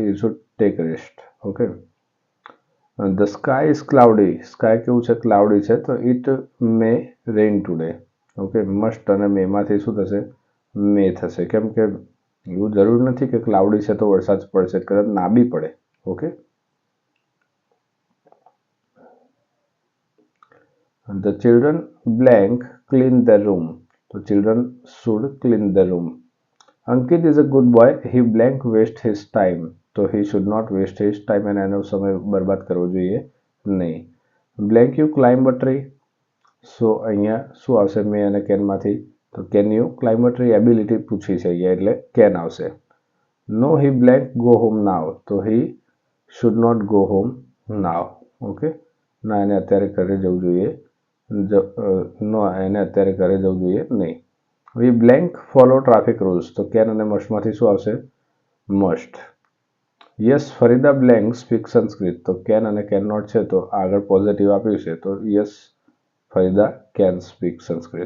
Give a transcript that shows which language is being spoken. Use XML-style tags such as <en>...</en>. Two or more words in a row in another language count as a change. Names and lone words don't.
<en>You should take rest. Okay. The sky is cloudy.</en> <gu>સ્કાય કેવું છે? ક્લાઉડી છે. તો</gu> <en>It may rain today. Okay.</en> <gu>મસ્ટ અને મેમાંથી શું થશે? મે થશે. કેમ કે એવું જરૂર નથી કે ક્લાઉડી છે તો વરસાદ પડશે. કદાચ ના બી પડે. ઓકે.</gu> <en>The children blank clean their room. So children should clean their room. Ankit is a good boy. He blank waste his time. So he should not waste his time and</en> <gu>એનો સમય બરબાદ કરવો જોઈએ નહીં.</gu> <en>Blank you climb a tree. So</en> <gu>અહીંયા શું આવશે? મે અને કેનમાંથી?</gu> <en>તો Can you climb a tree ability પૂછી છે અહીંયા એટલે કેન આવશે. નો he blank go home now. તો he should not go home now. ઓકે.</en> <gu>ના એને અત્યારે ઘરે જવું જોઈએ નો એને અત્યારે ઘરે જવું જોઈએ નહીં.</gu> <en>We blank follow traffic rules.</en> <gu>તો કેન અને મસ્ટમાંથી શું આવશે?</gu> <en>Must. Yes Farida blank speak Sanskrit.</en> <gu>તો કેન અને</gu> <en>can not</en> <gu>છે તો આગળ પોઝિટિવ આપ્યું છે તો</gu> <en>Yes Farida can speak Sanskrit.</en>